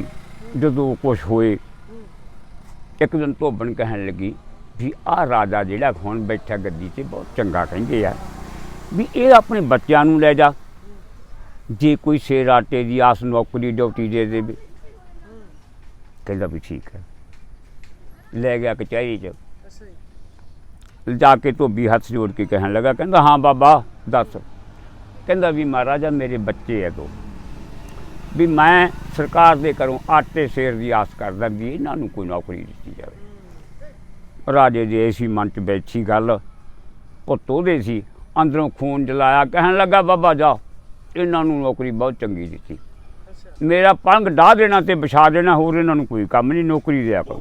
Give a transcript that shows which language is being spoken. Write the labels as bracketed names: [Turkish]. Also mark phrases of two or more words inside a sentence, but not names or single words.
[Punjabi] ਜਦੋਂ ਕੁਝ ਹੋਏ, ਇੱਕ ਦਿਨ ਧੋਬਣ ਕਹਿਣ ਲੱਗੀ ਭੀ ਆ ਰਾਜਾ ਜਿਹੜਾ ਹੁਣ ਬੈਠਾ ਗੱਦੀ ਤੇ ਬਹੁਤ ਚੰਗਾ ਕਹਿੰਦੇ ਆ ਭੀ ਯੇ ਅਪਣੇ ਬੱਚੋਂ ਨੂੰ ਲੈ ਜਾ, ਜੇ ਕੋਈ ਸਿਰ ਆਟੇ ਕੀ ਆਸ ਨੌਕਰੀ ਡਿਊਟੀ ਦੇ ਦੇ। ਕਹਿੰਦਾ ਭੀ ਠੀਕ ਹੈ। ਲੈ ਗਿਆ ਕਚਹਿਰੀ ਚ। ਜਾਕੇ ਧੋਬੀ ਹੱਥ ਜੋੜ ਕੇ ਕਹਿਣ ਲੱਗਾ, ਕਹਿੰਦਾ ਹਾਂ ਬਾਬਾ ਦੱਸ। ਕਹਿੰਦਾ ਭੀ ਮਹਾਰਾਜਾ ਮੇਰੇ ਬੱਚੇ ਹੈ ਦੋ, ਵੀ ਮੈਂ ਸਰਕਾਰ ਦੇ ਘਰੋਂ ਆਟੇ ਸੇਰ ਦੀ ਆਸ ਕਰਦਾ ਵੀ ਇਹਨਾਂ ਨੂੰ ਕੋਈ ਨੌਕਰੀ ਦਿੱਤੀ ਜਾਵੇ। ਰਾਜੇ ਦੇ ਇਸੀ ਮਨ 'ਚ ਬੈਠੀ ਗੱਲ, ਪੁੱਤ ਉਹਦੇ ਸੀ, ਅੰਦਰੋਂ ਖੂਨ ਜਲਾਇਆ, ਕਹਿਣ ਲੱਗਾ ਬਾਬਾ ਜਾ ਇਹਨਾਂ ਨੂੰ ਨੌਕਰੀ ਬਹੁਤ ਚੰਗੀ ਦਿੱਤੀ, ਮੇਰਾ ਪੰਗ ਡਾਹ ਦੇਣਾ ਤੇ ਵਿਛਾ ਦੇਣਾ, ਹੋਰ ਇਹਨਾਂ ਨੂੰ ਕੋਈ ਕੰਮ ਨਹੀਂ, ਨੌਕਰੀ ਦਿਆ ਕਰੋ।